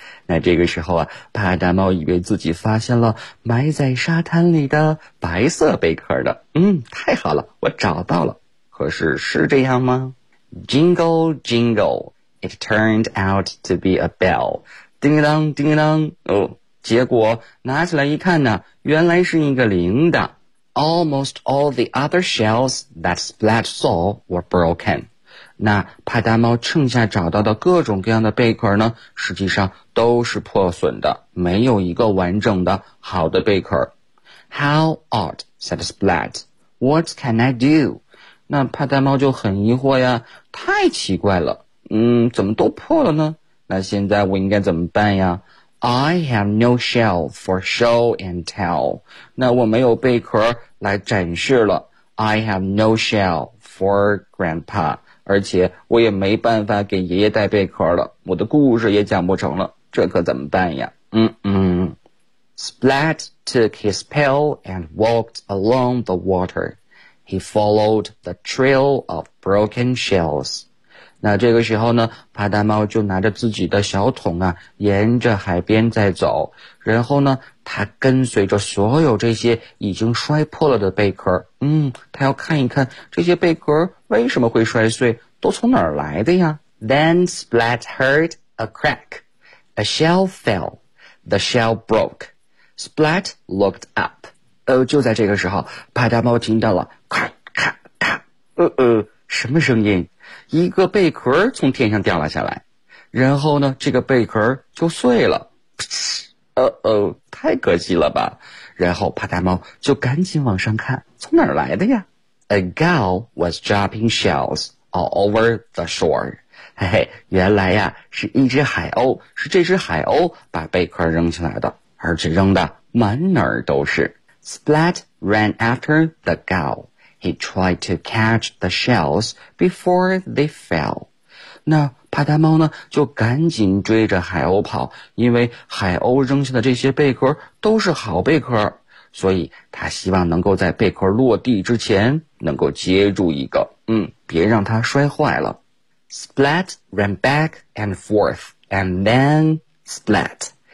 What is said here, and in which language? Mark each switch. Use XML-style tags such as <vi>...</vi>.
<zh>那这个时候啊，帕达猫以为自己发现了埋在沙滩里的白色贝壳的。太好了，我找到了。可是是这样吗？</zh> <en>Jingle, jingle, it turned out to be a bell.</en> <zh>叮当叮当，哦，结果拿起来一看呢，原来是一个铃铛。</zh> <en>Almost all the other shells that Splat saw were broken.</en> <zh>那帕达猫剩下找到的各种各样的贝壳呢，实际上都是破损的，没有一个完整的好的贝壳。</zh> <en>How odd, said Splat. What can I do?</en> <zh>那帕达猫就很疑惑呀，太奇怪了，怎么都破了呢？那现在我应该怎么办呀？</zh> <en>I have no shell for show and tell.</en> <zh>那我没有贝壳来展示了。</zh> <en>I have no shell for grandpa.</en> <zh>而且我也没办法给爷爷带贝壳了，我的故事也讲不成了，这可怎么办呀？</zh> <en>Splat took his pail and walked along the water. He followed the trail of broken shells.</en> <zh>那这个时候呢，帕达猫就拿着自己的小桶啊，沿着海边在走。然后呢，他跟随着所有这些已经摔破了的贝壳。他要看一看这些贝壳为什么会摔碎，都从哪儿来的呀。</zh> <en>Then Splat heard a crack. A shell fell. The shell broke. Splat looked up.</en> <zh>就在这个时候，帕达猫听到了咔咔咔，什么声音？一个贝壳从天上掉了下来，然后呢，这个贝壳就碎了，太可惜了吧。然后帕达猫就赶紧往上看，从哪儿来的呀？</zh> <en>A gull was dropping shells all over the shore.</en> <zh>嘿嘿，原来呀，是一只海鸥，是这只海鸥把贝壳扔下来的，而且扔的满哪儿都是。</zh> <en>Splat ran after the gull. He tried to catch the shells before they fell.</en> <zh>那帕达猫呢就赶紧追着海鸥跑，因为海鸥扔下的这些贝壳都是好贝壳，所以他希望能够在贝壳落地之前能够接住一个，别让它摔坏了。</zh> <en>Splat ran back and forth and then splat.</en>